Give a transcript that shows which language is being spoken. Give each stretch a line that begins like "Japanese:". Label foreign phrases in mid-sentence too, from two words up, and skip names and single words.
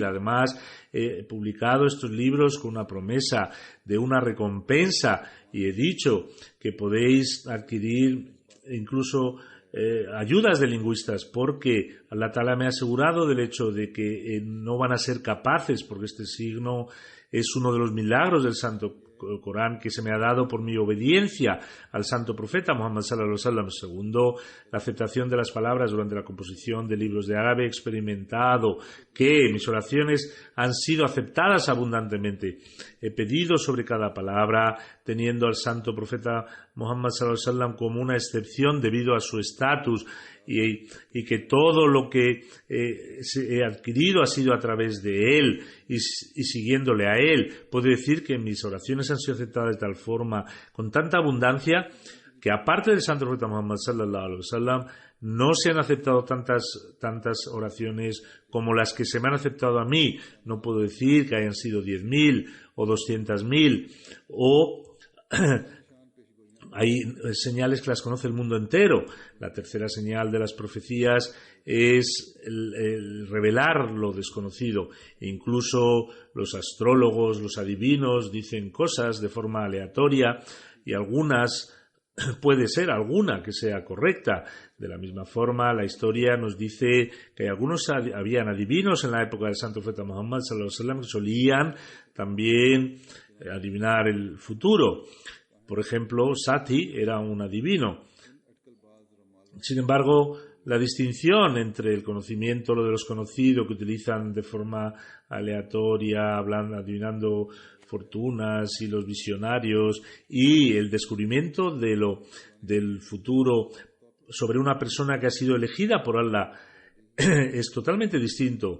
Spanish: Además, he publicado estos libros con una promesa de una recompensa y he dicho que podéis adquirir incluso ayudas de lingüistas, porque
Arabic: الله تعالى
Spanish: me ha asegurado del hecho de que no van a ser capaces, porque este signo es uno de los milagros del Santo Corán que se me ha dado por mi obediencia al santo profeta Muhammad
Arabic: صلى الله عليه وسلم.
Spanish: Segundo, la aceptación de las palabras durante la composición de libros de árabe. He experimentado que mis oraciones han sido aceptadas abundantemente. He pedido sobre cada palabra teniendo al santo profeta Muhammad
Arabic: صلى الله عليه وسلم
Spanish: como una excepción debido a su estatus, y que todo lo que he adquirido ha sido a través de él y siguiéndole a él. Puedo decir que mis oraciones han sido aceptadas de tal forma, con tanta abundancia, que aparte del santo profeta Muhammad
Arabic: صلى الله عليه وسلم
Spanish: no se han aceptado tantas oraciones como las que se me han aceptado a mí. No puedo decir que hayan sido 10.000 o 200.000 o hay señales que las conoce el mundo entero. La tercera señal de las profecías es el revelar lo desconocido. Incluso los astrólogos, los adivinos dicen cosas de forma aleatoria y puede ser alguna que sea correcta. De la misma forma, la historia nos dice que habían adivinos en la época del santo profeta Muhammad
Arabic: صلى الله عليه وسلم
Spanish: que solían también adivinar el futuro. Por ejemplo, Sati era un adivino. Sin embargo, la distinción entre el conocimiento, lo de los conocidos que utilizan de forma aleatoria, adivinando fortunas, y los visionarios, y el descubrimiento del futuro sobre una persona que ha sido elegida por Allah, es totalmente distinto.